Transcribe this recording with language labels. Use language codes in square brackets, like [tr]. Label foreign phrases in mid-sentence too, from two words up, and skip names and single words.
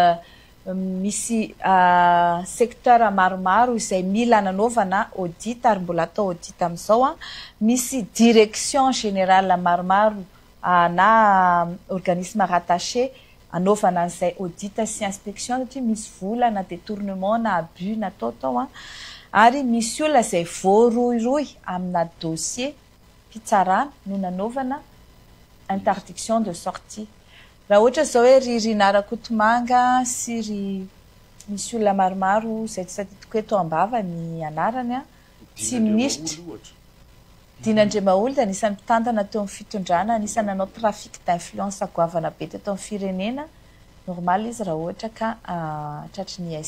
[mg] misy secteur maromaro izay mila nanaovana audit ary mbola atao audit amin'izao misy [fr] direction générale [mg] maromaro na [fr] organisme rattaché [mg] anaovana an'izay audit sy inspection satria misy vola na détournement na abus natao tao ary misy olona izay voaroiroy amina dossier mpitsarana no nanaovana [fr] interdiction de sortie. [mg] Raha ohatra zao hoe ry Narakotomanga sy ry misy olona maromaro zay tsy tadidiko hoe tao ambava ny anarany tsy ministra Dinandremaolo de anisany mpitantana teo amin'ny fitondrana anisany nanao [fr] trafic d'influence [mg] goavana be teto amin'ny firenena normal izy raha ohatra ka tratry ny